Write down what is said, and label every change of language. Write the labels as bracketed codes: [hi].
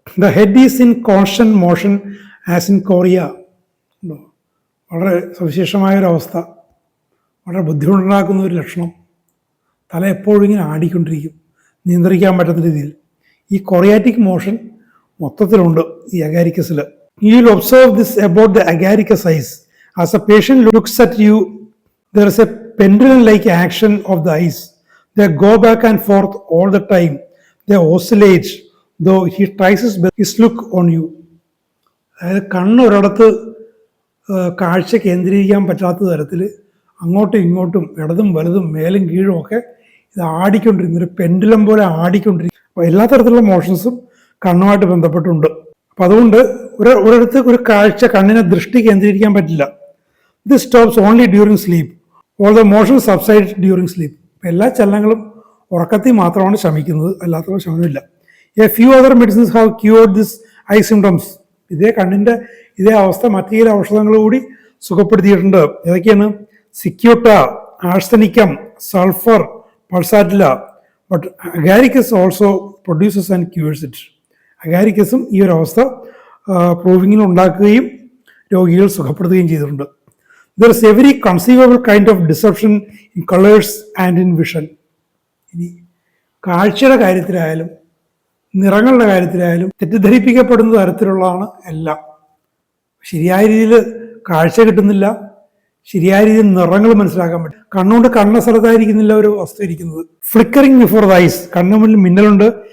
[en] The head is in constant motion as in chorea. [ml] വളരെ സവിശേഷമായൊരവസ്ഥ, വളരെ ബുദ്ധിമുട്ടുണ്ടാക്കുന്ന ഒരു ലക്ഷണം. തല എപ്പോഴും ഇങ്ങനെ ആടിക്കൊണ്ടിരിക്കും, നിയന്ത്രിക്കാൻ പറ്റുന്ന രീതിയിൽ. ഈ കൊറിയാറ്റിക് മോഷൻ മൊത്തത്തിലുണ്ട് ഈ അഗാരിക്കസിൽ. [en] You will observe this about the agaricus eyes. As a patient looks at you, there is a pendulum-like action of the eyes. They go back and forth all the time. They oscillate, though he tries his look on you. [ml] അതായത് കണ്ണൊരിടത്ത് കാഴ്ച കേന്ദ്രീകരിക്കാൻ പറ്റാത്ത തരത്തിൽ അങ്ങോട്ടും ഇങ്ങോട്ടും ഇടതും വലതും മേലും കീഴും ഒക്കെ ഇത് ആടിക്കൊണ്ടിരിക്കുന്നു, ഒരു പെൻഡുലം പോലെ ആടിക്കൊണ്ടിരിക്കും. അപ്പോൾ എല്ലാ തരത്തിലുള്ള മോഷൻസും കണ്ണുമായിട്ട് ബന്ധപ്പെട്ടുണ്ട്. അപ്പം അതുകൊണ്ട് ഒരിടത്ത് ഒരു കാഴ്ച, കണ്ണിനെ ദൃഷ്ടി കേന്ദ്രീകരിക്കാൻ പറ്റില്ല. [en] This stops only during sleep. All the motions subside during sleep. [ml] എല്ലാ ചലനങ്ങളും ഉറക്കത്തിൽ മാത്രമാണ് ശമിക്കുന്നത്, അല്ലാത്തവ ശമനമില്ല. [en] A few other medicines have cured this eye symptoms. [ml] ഇതേ കണ്ണിൻ്റെ ഇതേ അവസ്ഥ മറ്റു ചില ഔഷധങ്ങൾ കൂടി സുഖപ്പെടുത്തിയിട്ടുണ്ട്. ഏതൊക്കെയാണ്? സിക്യൂട്ട, Arsenicum, sulphur, പൾസാറ്റില. [en] But agaricus also produces and cures it. [ml] അഗാരിക്കസും ഈ ഒരു അവസ്ഥ പ്രൂവിങ്ങിൽ ഉണ്ടാക്കുകയും രോഗികൾ സുഖപ്പെടുത്തുകയും ചെയ്തിട്ടുണ്ട്. [en] There is every conceivable kind of deception in colors and in vision. [ml] ഇനി കാഴ്ചയുടെ കാര്യത്തിലായാലും നിറങ്ങളുടെ കാര്യത്തിലായാലും തെറ്റിദ്ധരിപ്പിക്കപ്പെടുന്ന തരത്തിലുള്ളതാണ് എല്ലാം. ശരിയായ രീതിയിൽ കാഴ്ച കിട്ടുന്നില്ല, ശരിയായ രീതിയിൽ നിറങ്ങൾ മനസ്സിലാക്കാൻ പറ്റും. കണ്ണുകൊണ്ട് കണ്ണ സ്ഥലത്തായിരിക്കുന്നില്ല ഒരു വസ്തു ഇരിക്കുന്നത്. [en] flickering before the eyes, [ml] കണ്ണു മുന്നിൽ മിന്നലുണ്ട്.